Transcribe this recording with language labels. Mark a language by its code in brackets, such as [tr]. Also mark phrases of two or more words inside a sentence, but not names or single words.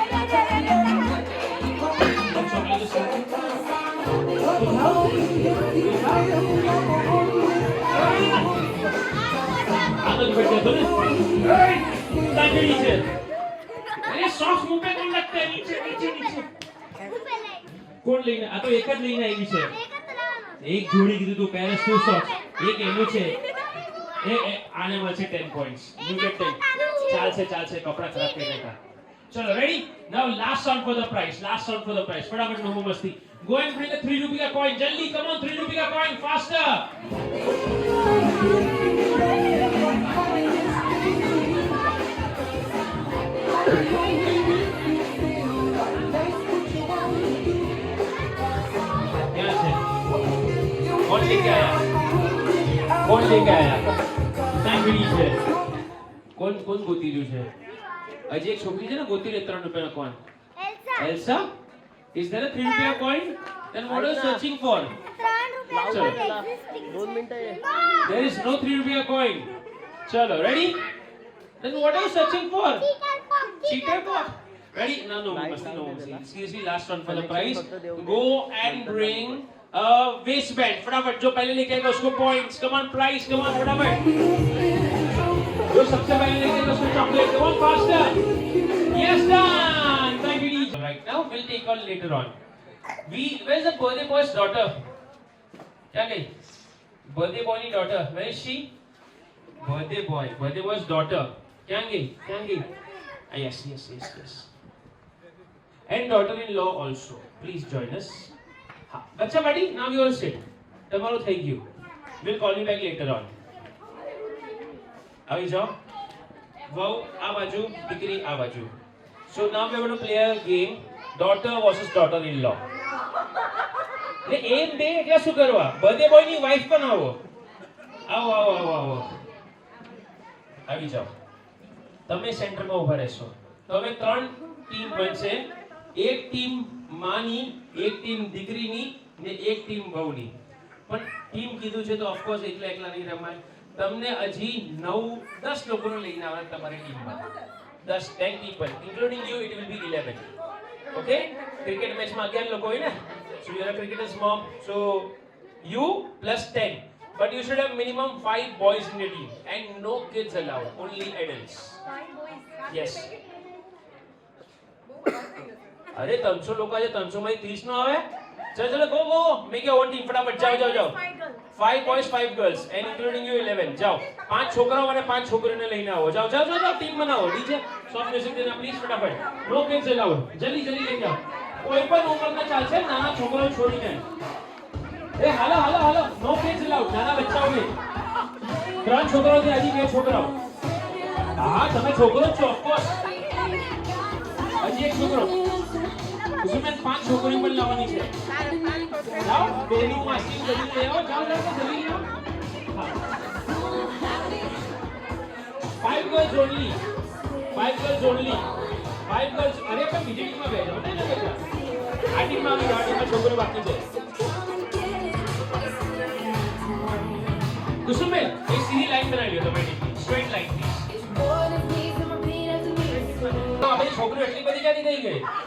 [hi] आनंद बैठे तो नीचे. अरे सॉक्स मुंह पे कौन लगता है? नीचे. कौन लेना? [gu] आ तो एक જ લઈને આવી છે. એક જોડી કીધું તું [en] pairs two socks. [gu] એક એનું છે. એ આને મળશે [en] 10 points. You get 10. [gu] ચાલશે કપડા ખરાબ કરી દેતા. ચલો રેડી? [en] Now last round for the prize. [gu] ફટાફટ નો મસ્તી. [en] Go and bring a 3 rupee ka coin. Jaldi, come on, 3 rupee ka coin, faster. [hi] क्या है? कौन लेके आया? [gu] સાંભળી છે. કોણ ગોતી રહ્યું છે? હજી એક છોકરી છે ને ગોતી રહી 3 રૂપિયાનો કોઈન. [en] Elsa? Is there a 3 rupees coin? Then what are you searching for? Chalo. [hi] 2 मिनट है. [en] There is no 3 rupees coin. Chalo, ready? Then what are you searching for? Cheater box. Ready? No. Seriously, last one for the prize. Go and bring a waistband. [hi] फटाफट जो पहले लेके आएगा उसको points. [en] Come on, prize. Come on, [hi] फटाफट. जो सबसे पहले लेके आएगा उसको chocolate. [en] Come on, faster. Yes, done. Thank you. Right now we'll take on later on. Where's the birthday boy's daughter? [hi] क्या गई? [en] Birthday boy ની daughter. Where is she? Birthday boy's daughter. [hi] क्या गई? [en] Yes. And daughter-in-law also. Please join us. हाँ. बच्चा buddy, now you all sit. [gu] તમારું થઈ ગયું. [en] We'll call you back later on. [gu] આવી જાઓ. વહુ આ બાજુ, દીકરી આ બાજુ. [en] So now we are going to play a game, daughter versus daughter-in-law. [gu] ને એમ બે એટલે શું કરવા? [en] birthday boy [gu] ની વાઇફ પણ આવો. આવી જાઓ. તમે સેન્ટરમાં ઊભા રહેશો. તો હવે 3 ટીમ બનશે. એક ટીમ માની, એક ટીમ દીકરીની ને એક ટીમ વહુની. પણ ટીમ કીધું છે તો ઓફકોર્સ એકલા નહીં રમાય. તમને હજી 9-10 લોકોને લઈને આવવાના તમારી ટીમમાં. [en] 10 people, including you, it will be 11. [gu] Okay? [en] Cricket match [gu] માં 11 લોકો હોય ને. [en] So you are a cricketer's mom. So you plus 10. But you should have minimum 5 boys in your team and no kids allowed. Only adults. 5 boys. Yes. [gu] अरे 300 લોકો છે, 300 માંથી 30 નો આવે. [en] ચલો go. Make your own team. [gu] ફટાફટ જાઓ. [en] 5 boys, 5 girls and including you 11. [gu] જાઓ. 5 છોકરાઓ અને 5 છોકરીઓને લઈને આવો. જાઓ. ટીમ બનાવો. [en] DJ soft music [gu] દેના પ્લીઝ ફટાફટ. [en] no kids allowed. [gu] જલ્દી લઈ જાઓ. કોઈ પણ ઉંમરના ચાલશે, નાના છોકરાઓ છોડીને. એ હાલો. [en] no kids allowed. [gu] નાના બચ્ચાઓ નહીં. 3 છોકરાઓથી હજી 2 છોકરાઓ. હા તમે છોકરો છો ઓફકોર્સ. હજી એક છોકરો. उसमें 5 છોકરીઓ પણ લાવવાની છે. જાઓ બેની માસી જલ્દી લઈ આવો. જાઓ જલ્દી આવો. [en] 5 girls only. 5 girls. [gu] અરે પણ બીજી ટીમમાં બેસો ને બેટા. આ ટીમમાં છોકરીઓ બાકી છે. કુસુમબેન એક સીધી લાઈન બનાવી લો તમે ટીમની. [en] straight line please. [gu] આ બધી છોકરીઓ એટલી બધી ક્યાંથી થઈ ગઈ?